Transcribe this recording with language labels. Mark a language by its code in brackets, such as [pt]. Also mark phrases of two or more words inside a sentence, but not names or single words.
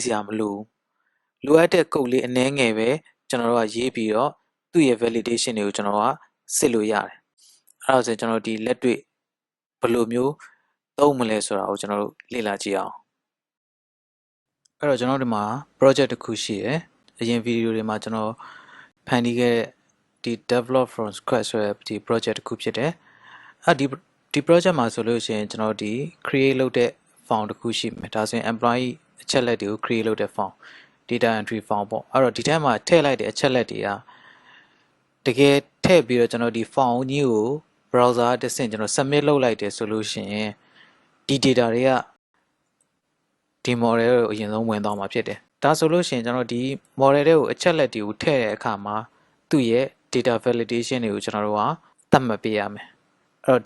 [my] ရာမလိုလိုအပ်တဲ့ကုတ်လေးအနည်းငယ်ပဲကျွန်တော်တို့ကရေးပြီးတော့သူ့ရဲ့ validation တွေကိုကျွန်တော်ကစစ်လို့ရတယ်အဲ့ဒါဆိုကျွန်တော်ဒီလက်တွေ့ဘယ်လိုမျိုးသုံးမလဲဆိုတာကိုကျွန်တော်တို့လေ့လာကြည့်အောင်အဲ့တော့ကျွန်တော်ဒီမှာ project တစ်ခုရှိရယ်အရင်ဗီဒီယိုတွေမှာကျွန်တော်ဖန်တီးခဲ့ဒီ [en] develop from scratch [my] ဆိုတဲ့ဒီ project တစ်ခုဖြစ်တယ်ဒီ project မှာဆိုလို့ရှိရင်ကျွန်တော်ဒီ create လုပ်တဲ့ form တစ်ခုရှိမယ်ဒါဆိုရင် employee အချက်လက်တွေကို create လုပ်တဲ့ [en] form data entry form [my] ပေါ့အဲ့တော့ဒီထဲမှာထည့်လိုက်တဲ့အချက်လက်တွေကတကယ်ထည့်ပြီးတော့ကျွန်တော်ဒီ form ကြီးကို browser တစ်ဆင့်ကျွန်တော် submit လုပ်လိုက်တယ်ဆိုလို့ ရှိရင်ဒီ data တွေကဒီ model ကိုအရင်ဆုံးဝင်သွားမှာဖြစ်တယ်ဒါဆိုလို့ရှိရင်ကျွန်တော်ဒီ model တွေကိုအချက်လက်တွေကိုထည့်တဲ့အခါမှာသူ့ရဲ့ [en] data validation [my] တွေကိုကျွန်တော်တို့ကသတ်မှတ်ပေးရမယ်အဲ့တော့